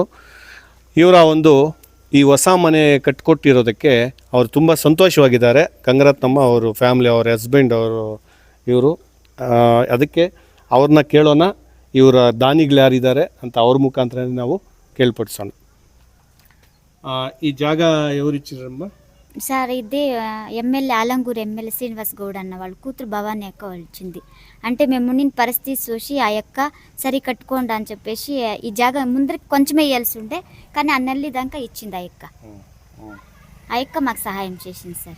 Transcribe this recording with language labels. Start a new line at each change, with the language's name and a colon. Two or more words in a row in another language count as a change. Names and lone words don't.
Kannada: ಇವರ ಒಂದು ಈ ಹೊಸ ಮನೆ ಕಟ್ಟಿಕೊಟ್ಟಿರೋದಕ್ಕೆ ಅವರು ತುಂಬ ಸಂತೋಷವಾಗಿದ್ದಾರೆ. ಗಂಗರತ್ನಮ್ಮ ಅವರು ಫ್ಯಾಮಿಲಿ, ಅವ್ರ ಹಸ್ಬೆಂಡ್ ಅವರು ಇವರು. ಅದಕ್ಕೆ ಅವ್ರನ್ನ ಕೇಳೋಣ, ಇವರ ದಾನಿಗಳು ಯಾರಿದ್ದಾರೆ ಅಂತ ಅವ್ರ ಮುಖಾಂತರ ನಾವು ಕೇಳ್ಪಡಿಸೋಣ. ಈ ಜಾಗ
Telugu: ఎవరు ఇచ్చిరమ్మ? సార్ ఇది ఎమ్మెల్యే ఆలంగూరు ఎమ్మెల్యే శ్రీనివాస్ గౌడ్ అన్న వాళ్ళ కూతురు భవానీ అక్క వాళ్ళు ఇచ్చింది. అంటే మేము ఉండిన పరిస్థితి చూసి ఆ యొక్క సరి కట్టుకోండి అని చెప్పేసి ఈ జాగా ముందరికి కొంచెమే వేయాల్సి ఉండే, కానీ ఆ నెల్లి దాకా ఇచ్చింది ఆ యొక్క మాకు సహాయం చేసింది సార్.